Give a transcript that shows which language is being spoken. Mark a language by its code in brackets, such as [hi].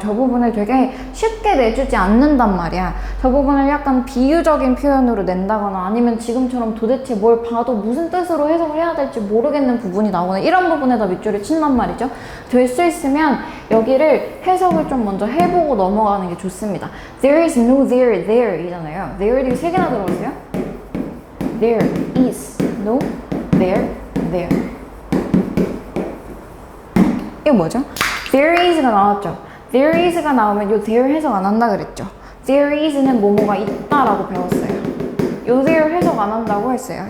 [ko] 저 부분을 되게 쉽게 내주지 않는단 말이야. 저 부분을 약간 비유적인 표현으로 낸다거나 아니면 지금처럼 도대체 뭘 봐도 무슨 뜻으로 해석을 해야 될지 모르겠는 부분이 나오거나 이런 부분에다 밑줄을 친단 말이죠. 될 수 있으면 여기를 해석을 좀 먼저 해보고 넘어가는 게 좋습니다. [en] There is no there [ko] 이잖아요. there 이 세 개나 들어갔어요. [en] There is no there. [ko] 이거 뭐죠? [en] There is [ko] 가 나왔죠? There is가 나오면 요 there 해석 안 한다 그랬죠? There is는 뭐뭐가 있다라고 배웠어요. 요 there 해석 안 한다고 했어요.